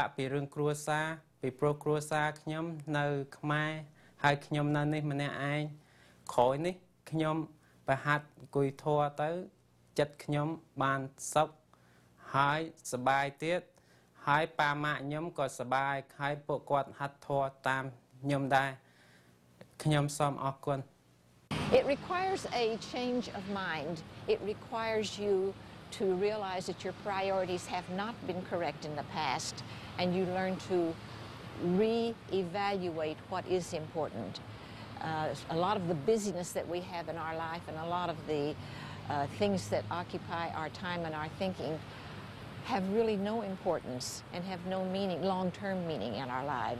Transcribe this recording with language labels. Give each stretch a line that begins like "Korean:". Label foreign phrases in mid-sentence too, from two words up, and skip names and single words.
Khmer: ក់ពីរឿងគ្រួសារពីព្រោះគ្រួសារខ្ញុំនៅខ្មែរហើយខ្ញុំនៅនេះម្នាក់ឯងក្រោយនេះខ្ញុំប្រហាត់អង្គុយធម៌ទៅចិត្តខ្ញុំបានសុខហើយសប្បាយទៀតហើយប៉ាម៉ាក់ខ្ញុំក៏សប្បាយហើយពួកគាត់ហាត់ធម៌តាមខ្ញុំដែរខ្ញុំសូមអរគុណ
English: It requires a change of mind. It requires you to realize that your priorities have not been correct in the past, and you learn to re-evaluate what is important. A lot of the busyness that we have in our life and a lot of the things that occupy our time and our thinking have really no importance and have no meaning, long-term meaning in our lives.